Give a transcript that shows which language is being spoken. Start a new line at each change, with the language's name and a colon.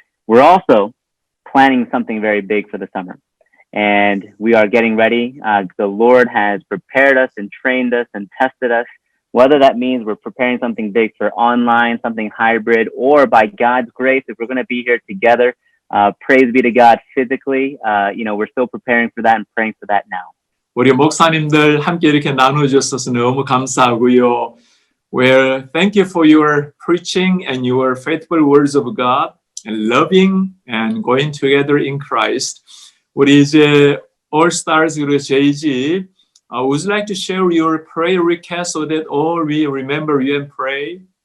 English: We're also planning something very big for the summer. And we are getting ready. The Lord has prepared us and trained us and tested us, whether that means we're preparing something big for online, something hybrid, or by God's grace, if we're going to be here together, praise be to God physically, we're still preparing for that and praying for that now.
Korean: 우리 목사님들 함께 이렇게 나눠주셔서 너무 감사하고요.
English: Well, thank you for your preaching and your faithful words of God and loving and going together in Christ. 우리 이제 All Stars 그리고 JG, would you like to share your prayer request so that all we remember you and pray?